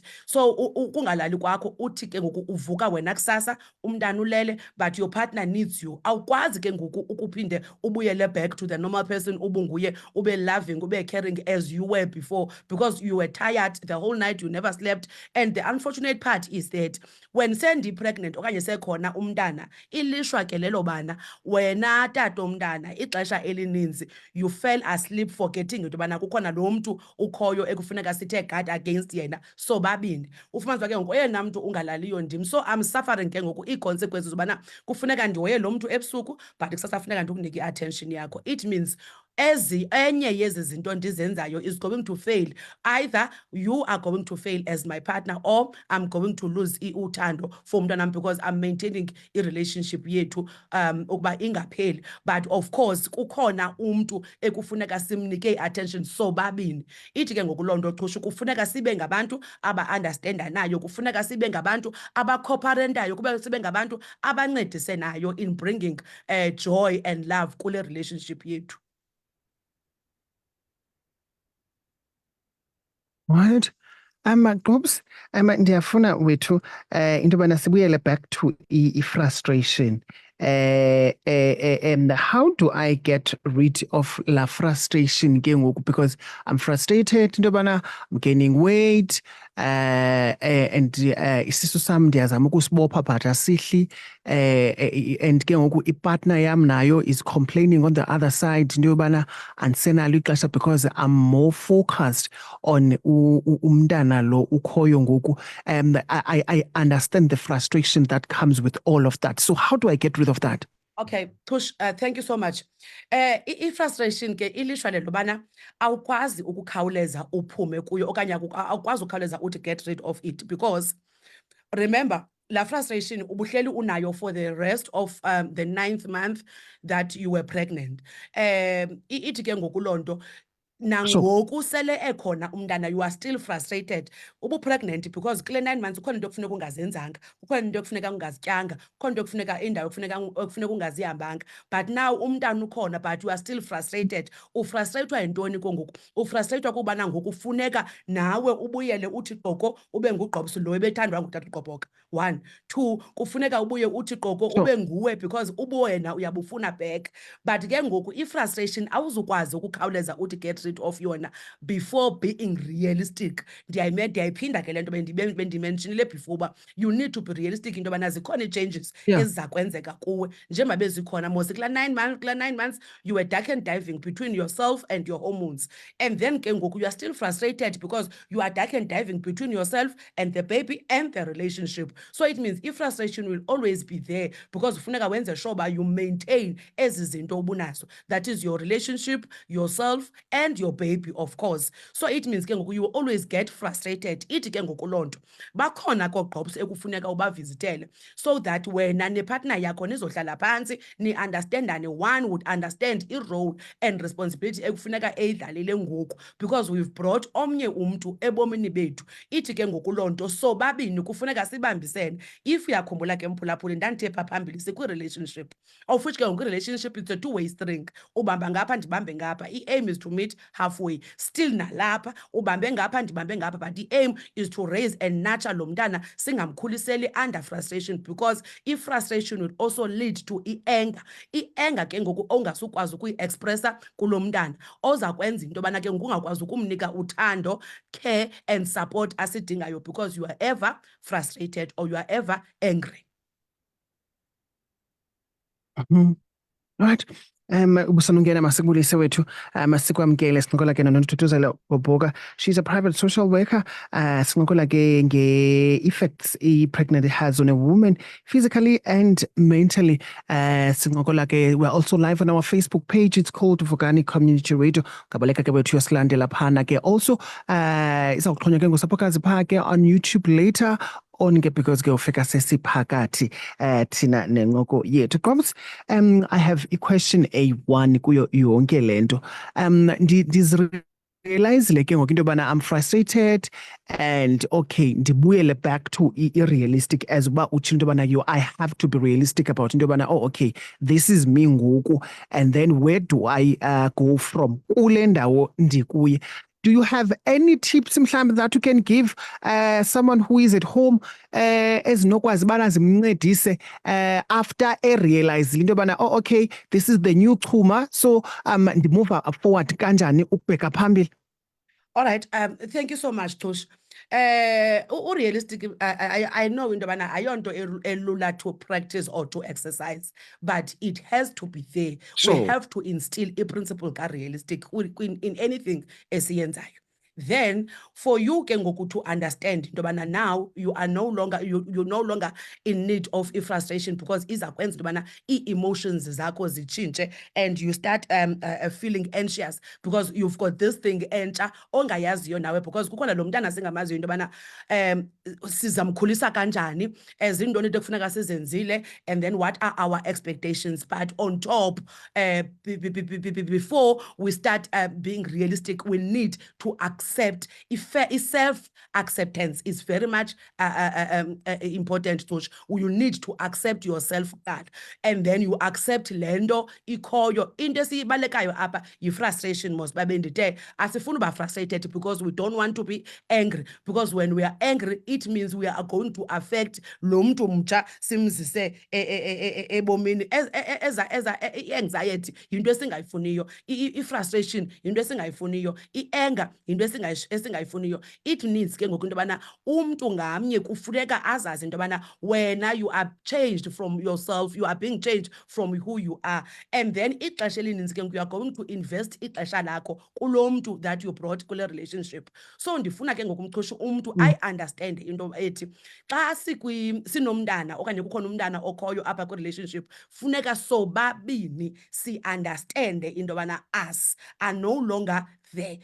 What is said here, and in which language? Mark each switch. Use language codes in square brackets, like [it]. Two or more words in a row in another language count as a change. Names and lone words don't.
[xh] So kungalali kwakho uthi ke ngoku uvuka wena kusasa umntana ulele [en] but your partner needs you. [xh] Awukwazi ke ngoku ukuphinde ubuyele [en] back to the normal person [xh] ubunguye, ube [en] loving, [xh] ube [en] caring as you were before, because you were tired the whole night, you never slept. And the unfortunate part is that when [xh] sendi pregnant okanye sekhona umntana, ilishwa ke lelo bana wena tata omntana ixesha elininzi [en] you fell asleep forgetting [xh] into yobana kukhona lo mntu ukhoyo ekufuneka sithe [en] guard against [xh] yena sobabini. Ufumanisa ke ngoku oyena mntu ungalaliyo ndim. [en] So I'm suffering [xh] ke ngoku ii-consequences zobana kufuneka ndihoye lo mntu ebusuku but kusasa funeka ndikunika i-attention yakho. [en] It means [xh] enye yezi zinto ndizenzayo [en] is going to fail. Either you are going to fail as my partner or I'm going to lose [xh] uthando for umntanam [en] because I'm maintaining [xh] i-relationship yethu ukuba ingapheli. But of course kukhona umntu ekufuneka simnike i-attention sobabini. Ithi ke ngoku loo nto Xhushu kufuneka sibe ngabantu aba-understandanayo, kufuneka sibe ngabantu aba-cooperatayo, kube sibe ngabantu abancedisanayo [en] in bringing joy and love [xh] kule relationship yethu. [en] Right. [xh] Gobs, ndiyafuna wethu into yobana sibuyele [en] back to frustration. And how do I get rid of [xh] la frustration ke ngoku, [en] because I'm frustrated [xh] into yobana [en] I'm gaining weight and [xh] isisu sam ndiyazama ukusibopha [en] but [xh] asihli and ke ngoku ipartner yam nayo [en] is complaining on the other side [xh] into yobana andisenalo ixesha [en] because I'm more focused on [xh] umntana lo ukhoyo ngoku. [en] I understand the frustration that comes with all of that. So how do I get rid of that? Okay, Tush, thank you so much. [xh] I-frustration ke ilishwa le lobana awukwazi ukukhawuleza uphume kuyo okanye awukwazi ukukhawuleza uthi [en] get rid of it, because remember la frustration [xh] ubuhleli unayo [en] for the rest of the 9th month that you were pregnant. [xh] Ithi ke ngoku loo nto nangoku sele ekhona umntana [en] you are still frustrated [xh] ubu-pregnant because kule 9 months kukhona into ekufuneka ungazenzanga, kukhona into ekufuneka ungazityanga, kukhona into ekufuneka indawo ekufuneka ungazihambanga, [en] but now [xh] umntana ukhona [en] but you are still frustrated. [xh] Ufrustrayithwa yintoni ke ngoku? Ufrustrayithwa kubana ngoku funeka nawe ubuyele uthi qoko ube ngugqobso lo ebethandwa ngutata uGqobhoka. 1, 2, kufuneka ubuye uthi qoko ube nguwe because ubuwena uyabufuna [en] back. [xh] But ke ngoku i-frustration awuzukwazi ukukhawuleza uthi [en] get rid of [xh] yona [en] before being realistic. [xh] Ndiyayiphinda ke le nto bendimentionile before uba [en] you need to be realistic [xh] into yobana zikhona ii-changes eziza kwenzeka kuwe njengoba bezikhona mos kula 9 months [en] you were duck and diving between yourself and your hormones, and then [xh] ke ngoku [en] you are still frustrated because you are duck and diving between yourself and the baby and the relationship. So it means i-frustration will always be there because [xh] funeka wenze sure uba [en] you maintain [xh] ezi zinto ubunazo, [en] that is your relationship, yourself and your baby, of course. So it means [xh] ke ngoku [en] you will always get frustrated. [xh] Ithi ke ngoku loo nto bakhona koogqobs ekufuneka ubavizitele [en] so that [xh] wena nepartner yakho nizohlala phantsi ni-understandane. [en] One would understand i-role and responsibility [xh] ekufuneka eyidlalile ngoku [en] because we've brought [xh] omnye umntu ebomini bethu. Ithi ke ngoku loo nto sobabini kufuneka sibambisene. If uyakhumbula ke mphulaphuli ndandithe pha phambili sikwi-relationship, of which ke ngoku i-relationship [en] it's a two-way string, [xh] ubamba ngapha ndibambe ngapha. [en] I-aim is to meet halfway. [xh] Still nalapha, ubambe ngapha, ndibambe ngapha, [en] but the aim is to raise and nurture [xh] lo mntana singamkhuliseli [en] under frustration, because if frustration will also lead to anger. [xh] I-anger ke ngoku ongasukwazi ukuyi-expressa kulo mntana, oza kwenza into yobana ke ngungakwazi ukumnika uthando, [en] care and support [xh] asidingayo, [en] because you are ever frustrated or you are ever angry. Right. [xh] Ubusanungena masikubulise wethu masikwamkele sincokola ke noNtuthuzela Gqobhoka. [en] She's a private social worker. [xh] Sincokola ke [en] nge-effects i-pregnant has on a woman physically and mentally. [xh] Sincokola ke [en] we're also live on our Facebook page. It's called Vukani Community Radio. [xh] Kabaleka ke wethu yasilandela phana ke. Also izawuxhonywa ke ngosaphokazi phaa ke [en] on YouTube later on [xh] ke, because ke ufika sesiphakathi thina nencoko yethu. [en] Grumps, I have a question A1 [xh] kuyo yonke lento. Ndizrealizile ke ngoku into yobana [en] I'm frustrated and okay ndibuyele back to i-realistic, as uba utshilo [xh] into yobana [en] I have to be realistic about into yobana okay, this is me ngoku, and then where do I go from [xh] kule ndawo ndikuye. [en] Do you have any tips mhlawumbi that you can give someone who is at home [xh] ezinokwazi ubana zimncedise [en] after realize into yobana okay, this is the new chuma, [xh] so ndimove forward kanjani ukubheka phambili? [en] All right. Thank you so much, Tosh. Realistic, I know [xh] into yobana ayonto elula [en] to practice or to exercise, but it has to be there. Sure. We have to instill a principle [xh] ka-realistic [en] in anything [xh] esiyenzayo. [en] Then for you ke ngoku to understand [xh] into yobana [en] now you're no longer in need of frustration, because [xh] iza kwenza into yobana ii-emotions zakho zitshintshe [en] and you start feeling anxious because you've got this thing [xh] entsha ongayaziyo nawe, [en] because [xh] kukhona lo mntana singamaziyo into yobana sizamkhulisa kanjani, zintoni into ekufuneka sizenzile, [en] and then what are our expectations. But on top, before we start being realistic, we need to accept self-acceptance is very much important. You need to accept yourself, God, and then you accept [xh] lendo ikhoyo into esibalekayo apha yi-frustration. Most babe ndithe asifuni uba [en] frustrated because we don't want to be angry, because when we are angry it means we are going to affect [xh] lo mntu mtsha simzise ebomini. I-anxiety yinto esingayifuniyo, i-frustration yinto esingayifuniyo, i-anger yinto esingayifuniyo. [en] It needs [xh] ke ngoku into yobana umntu ngamnye kufuneka azazi into yobana wena [en] you are changed from yourself, you are being changed from who you are, and then [xh] ixesha elininzi ke ngoku [en] you are going to invest [xh] ixesha lakho kulo mntu [en] that you brought [xh] kule relationship. So ndifuna ke ngoku mxhoshi umntu [en] I understand [xh] into ethi xa sinomntana okanye kukhona umntana okhoyo apha kwi-relationship, funeka sobabini si-understande into yobana [en] us are no longer there.